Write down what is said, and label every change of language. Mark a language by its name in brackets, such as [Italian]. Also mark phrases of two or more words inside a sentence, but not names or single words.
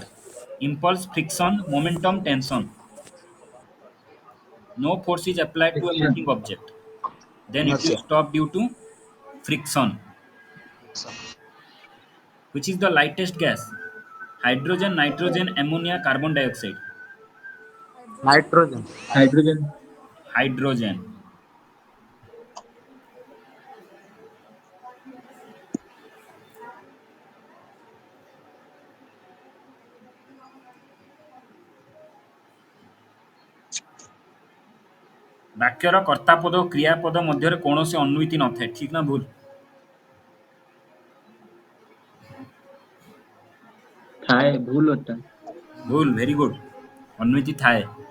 [English] Impulse, friction, momentum, tension. No force is applied to a moving object, then it will stop due to friction. Which is the lightest gas? Hydrogen, nitrogen, ammonia, carbon dioxide. Nitrogen. Hydrogen. Hydrogen. [Odia] ବାକ୍ୟର କର୍ତ୍ତାପଦ ଓ କ୍ରିୟାପଦ ମଧ୍ୟରେ କୌଣସି ଅନ୍ୱିତି ନଥାଏ, ଠିକ୍ ନା ଭୁଲ? ଥାଏ, ଭୁଲ [Hindi] होता है. [Odia] ଭୁଲ, [English] very good. [Odia] ଅନ୍ୱିତି ଥାଏ.